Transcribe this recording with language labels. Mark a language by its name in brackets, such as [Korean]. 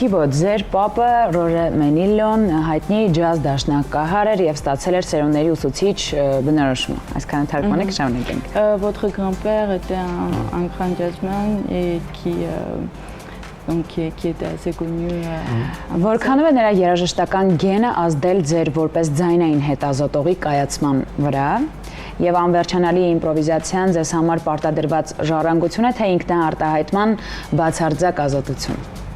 [Armenian] Թիբո, ձեր պապը Ռոժե Մենիլոն հայտնի ջազ դաշնակահար էր եւ ստացել էր սերունդների ուսուցիչ բնորոշումը։ Այսքան թարգմանեք, շարունակենք։ [French] Votre grand-père était un grand jazzman et qui était assez connu. [Armenian] Որքանով է նրա երաժշտական գենը ազդել ձեր որպես ձայնային հետազոտողի կայացման վրա եւ անվերջանալի իմպրովիզացիան ձեզ համար պարտադրված ժառանգություն է, թե ինքնաարտահայտման բացարձակ ազատություն։